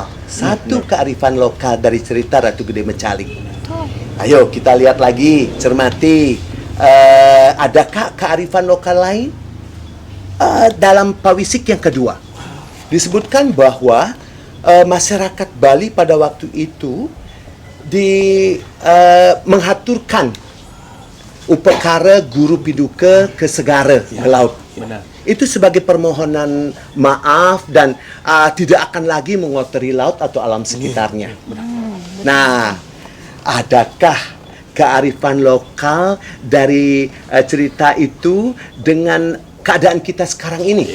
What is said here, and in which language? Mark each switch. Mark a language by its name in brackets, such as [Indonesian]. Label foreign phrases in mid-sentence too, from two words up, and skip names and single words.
[Indonesian] Satu kearifan lokal dari cerita Ratu Gede Mecaling. Ayo kita lihat lagi, cermati. Adakah kearifan lokal lain? Dalam pawisik yang kedua disebutkan bahwa masyarakat Bali pada waktu itu menghaturkan upekara guru piduka ke segara ke laut. Itu sebagai permohonan maaf dan tidak akan lagi mengotori laut atau alam sekitarnya. Nah, adakah kearifan lokal dari cerita itu dengan keadaan kita sekarang ini?